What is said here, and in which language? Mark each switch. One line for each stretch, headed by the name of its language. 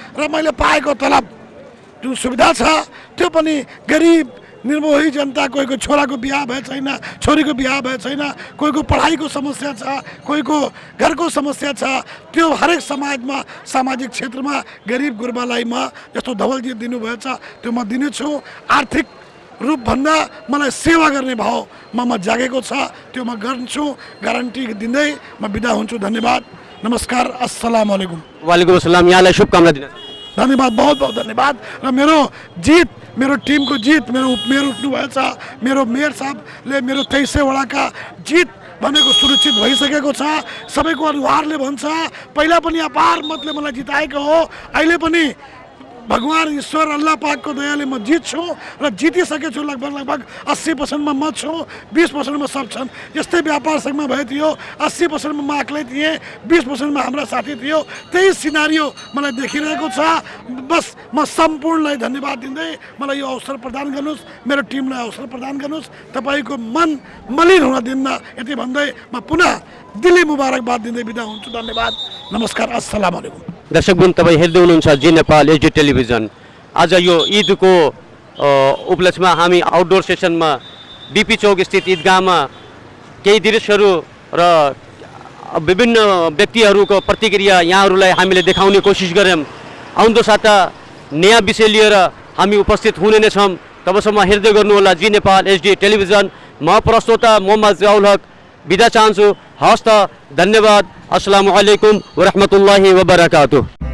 Nepali: र मैले पाएको तलब जुन सुविधा छ त्यो पनि गरिब निर्मोही जनता, कोहीको छोराको बिहा भए छैन, छोरीको बिहा भए छैन, कोहीको पढाइको समस्या छ, कोहीको घरको समस्या छ, त्यो हरेक समाजमा सामाजिक क्षेत्रमा गरिब गुर्बालाई म जस्तो धवलजी दिनुभएछ त्यो म दिनेछु। आर्थिक रूपभन्दा मलाई सेवा गर्ने भाव ममा जागेको छ, त्यो म गर्छु। ग्यारेन्टी दिँदै म बिदा हुन्छु। धन्यवाद, नमस्कार,
Arabic: अस्सलाम वालेकुम। वालेकुम अस्सलाम।
Nepali: यहाँलाई शुभकामना दिन। धन्यवाद,
Hindi: बहुत बहुत
Nepali: धन्यवाद। र मेरो जित, मेरो टिमको जित, मेरो उपमेयर उठ्नु भएछ, मेरो मेयर साहबले मेरो 2300 वडाका जित भनेको सुनिश्चित भइसकेको छ। सबैको अनुहारले भन्छ पहिला पनि अपार मतले मलाई जिताएको हो, अहिले पनि भगवान ईश्वर अल्लाह पाकको दयाले म जित्छु र जितिसकेछु। लगभग 80% मा म छु, 20% मा सब छन्। जस्तै व्यापार सङ्घमा भए थियो 80% मा म एक्लै थिएँ, 20% मा हाम्रा साथी थियो। त्यही सिनारियो मलाई देखिरहेको छ। बस म सम्पूर्णलाई धन्यवाद दिँदै मलाई यो अवसर प्रदान गर्नुहोस्, मेरो टिमलाई अवसर प्रदान गर्नुहोस्। तपाईँको मन मलिन हुन दिन्न, यति भन्दै म पुनः दिल्ली मुबारकबाद दिँदै बिदा हुन्छु। धन्यवाद, नमस्कार,
Arabic: अस्सलाम वालेकुम।
Nepali: दर्शकवृन्द, तपाईँ हेर्दै हुनुहुन्छ जी नेपाल एचडी टेलिभिजन। आज यो ईदको उपलक्ष्यमा हामी आउटडोर सेसनमा बीपी चौक स्थित ईदगाहमा केही दृश्यहरू र विभिन्न व्यक्तिहरूको प्रतिक्रिया यहाँहरूलाई हामीले देखाउने कोसिस गऱ्यौँ। आउँदो साता नयाँ विषय लिएर हामी उपस्थित हुने नै छौँ। तबसम्म हेर्दै गर्नुहोला जी नेपाल एचडी टेलिभिजन। म प्रस्तोता मोहम्मद जियाउल हक बिदा चाहन्छु। हस्त, धन्यवाद,
Arabic: अस्सलामु अलैकुम वरहमतुल्लाहि वबरकातुह।